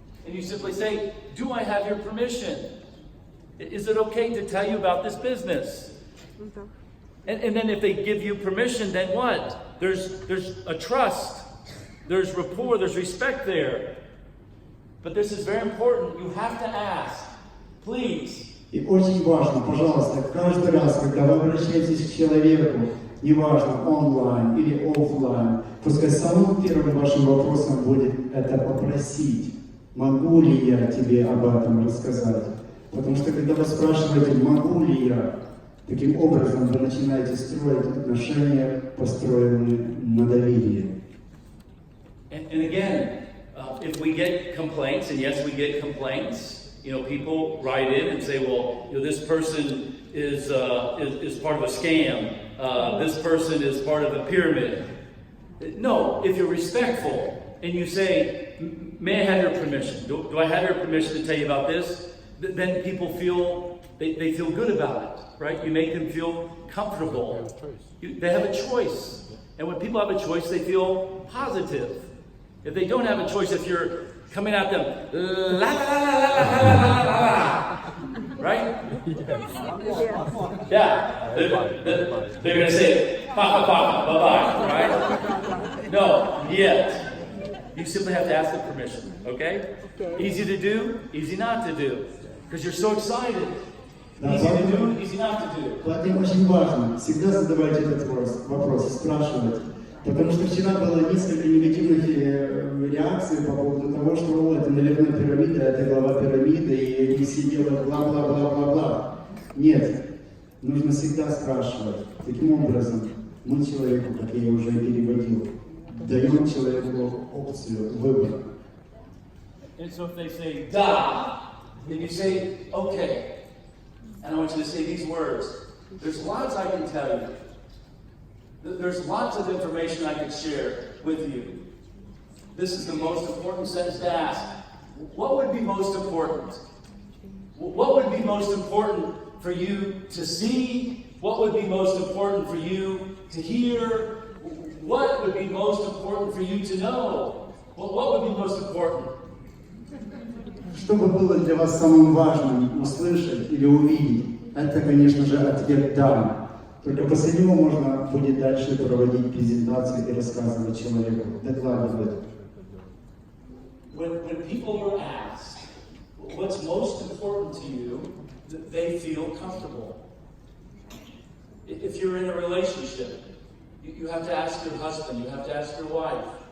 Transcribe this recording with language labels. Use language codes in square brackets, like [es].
[en] And you simply say, do I have your permission? Is it okay to tell you about this business? And then if they give you permission, then what? There's a trust. There's rapport. There's respect there. But this is very important. You have to ask. Please. [ru] И очень важно, пожалуйста, каждый раз, когда вы обращаетесь к человеку, неважно, онлайн или офлайн, пускай самым первым вашим вопросом будет это попросить, могу ли я тебе об этом рассказать. Потому что когда вы спрашиваете, могу ли я, таким образом вы начинаете строить отношения, построенные на доверии. [en] And again, if we get complaints, and yes, we get complaints, people write in and say, well, this person is part of a scam. This person is part of a pyramid. No, if you're respectful and you say, may I have your permission? Do I have your permission to tell you about this? Then people feel, they feel good about it, right? You make them feel comfortable. They have a choice. And when people have a choice, they feel positive. If they don't have a choice, if you're coming at them, la la la la la la la la la, right? Yeah. They're going to say, papa, papa, bye-bye, right? No, yet. You simply have to ask the permission, okay? Easy to do, easy not to do. Because you're so excited. Easy to do, easy not to do. [ru] Поэтому очень важно всегда задавать этот вопрос, спрашивать. Потому что вчера было несколько негативных реакций по поводу того, что это, наверное, пирамида, это глава пирамиды, и они все делают бла-бла-бла-бла-бла. Нет, нужно всегда спрашивать. Таким образом, мы человеку, как я уже переводил, даем человеку опцию выбора. [en] And so if they say, da, then you say, okay. And I want you to say these words. There's lots I can tell you. There's lots of information I can share with you. This is the most important sentence to ask. What would be most important? What would be most important for you to see? What would be most important for you to hear? What would be most important for you to know? What would be most important? [ru] Что бы было для вас самым важным услышать или увидеть? Это, конечно же, ответ «да». Только после него можно будет дальше проводить презентацию и рассказывать человеку, докладывать. [en] When people are asked what's most important to you, they feel comfortable. If you're in a relationship, you have to ask your husband, you have to ask your wife.